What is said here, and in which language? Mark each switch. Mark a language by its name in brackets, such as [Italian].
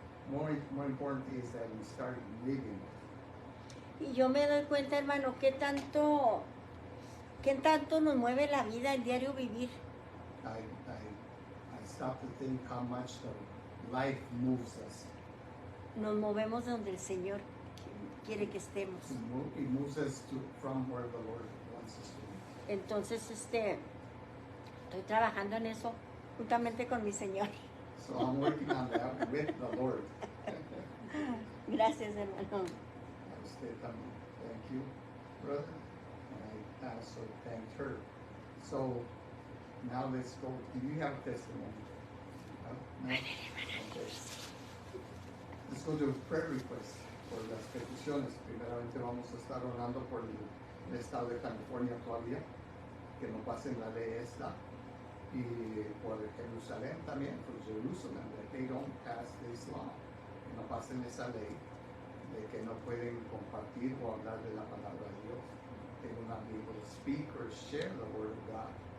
[English] More important is that we start living it. [Spanish] Y yo me doy cuenta, hermano, qué tanto nos mueve la vida, el diario vivir. [English] I stop to think how much the life moves us. [Spanish] Nos movemos donde el Señor quiere que estemos. [English] It moves us from where the Lord wants us to be. [Spanish] Entonces, estoy trabajando en eso juntamente con mi Señor. [English] So I'm working on that with the Lord. [Spanish] Gracias, hermano. Usted también. [English] Thank you, brother. And I also thanked her. So now let's go. Do you have testimony? No? Okay. Let's go to prayer requests [Spanish] por las peticiones. Primeramente vamos a estar orando por el estado de California todavía, que no pasen la ley esta. Y por Jerusalén también, por Jerusalén, [English] that they don't pass this law, [Spanish] que no pasen esa ley de que no pueden compartir o hablar de la palabra de Dios. [English] They will not be able to speak or share the word of God.